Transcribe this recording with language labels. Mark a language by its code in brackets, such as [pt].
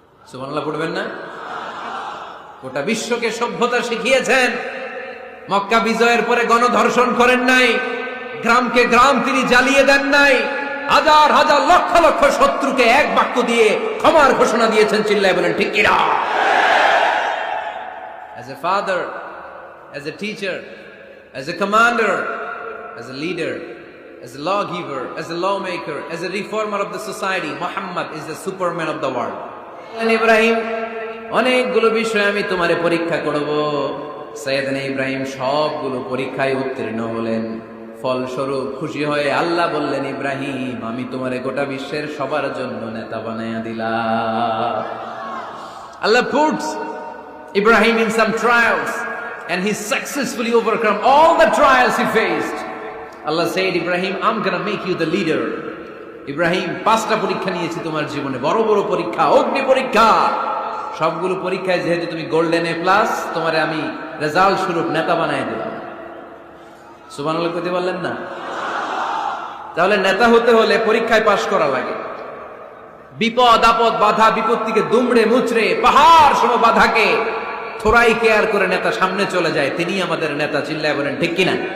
[bn] সুবহানাল্লাহ পড়বেন না? গোটা বিশ্বকে সভ্যতা শিখিয়েছেন। মক্কা বিজয়ের পরে গণধর্ষণ করেন নাই, গ্রামকে গ্রাম তিনি জ্বালিয়ে দেন নাই, হাজার হাজার লক্ষ লক্ষ শত্রুকে এক বাক্য দিয়ে ক্ষমার ঘোষণা দিয়েছেন, চিল্লায় বলেন ঠিক কিনা? [en] As a father, as a teacher, as a commander, as a leader, as a lawgiver, as a lawmaker, as a reformer of the society, Muhammad is the superman of the world. [bn] Ibrahim, অনেকগুলো বিষয় আমি তোমারে পরীক্ষা করব। সাইয়েদনা ইব্রাহিম সবগুলো পরীক্ষায় উত্তীর্ণ হলেন। ফলস্বরূপ খুশি হয়ে আল্লাহ বললেন, ইব্রাহিম আমি তোমারে গোটা বিশ্বের সবার জন্য নেতা বানায়া দিলাম। [en] Allah puts Ibrahim in some trials and he successfully overcome all the trials he faced. Allah said, Ibrahim, I'm gonna make you the leader. [bn] Ibrahim 5টা পরীক্ষা নিয়েছি তোমার জীবনে, বড় বড় পরীক্ষা, অগ্নি পরীক্ষা। সবগুলো পরীক্ষায় যেহেতু তুমি গোল্ডেন এ প্লাস, তোমারে আমি রেজাল্ট স্বরূপ নেতা বানায় দিলাম। সুবহানাল্লাহ কইতে বললেন না? তাহলে নেতা হতে হলে পরীক্ষায় পাশ করা লাগে। বিপদ আপদ বাধা বিপত্তিকে দুমড়ে মুচড়ে পাহাড় সম বাধাকে থোড়াই কেয়ার করে নেতা সামনে চলে যায়, তিনি আমাদের নেতা, চিল্লায় বলেন ঠিক কিনা?